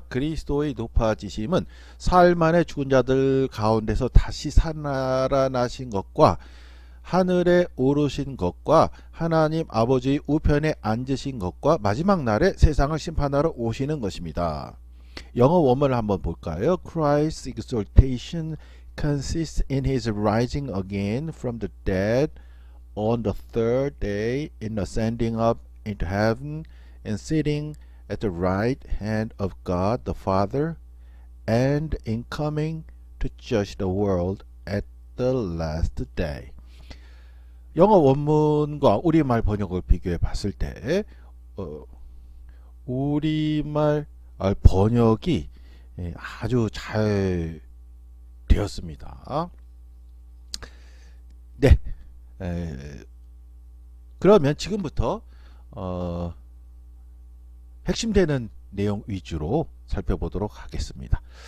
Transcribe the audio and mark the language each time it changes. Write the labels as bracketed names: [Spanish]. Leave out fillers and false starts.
[Korean] 그리스도의 높아지심은 사흘 만에 죽은 자들 가운데서 다시 살아나신 것과 하늘에 오르신 것과 하나님 아버지의 우편에 앉으신 것과 마지막 날에 세상을 심판하러 오시는 것입니다. 영어 원문을 한번 볼까요? [English] Christ's exaltation consists in his rising again from the dead on the third day, in ascending up into heaven and sitting at the right hand of God the Father, and in coming to judge the world at the last day. [Korean] 영어 원문과 우리말 번역을 비교해 봤을 때 우리말 번역이 아주 잘 되었습니다. 네, 그러면 지금부터 핵심되는 내용 위주로 살펴보도록 하겠습니다.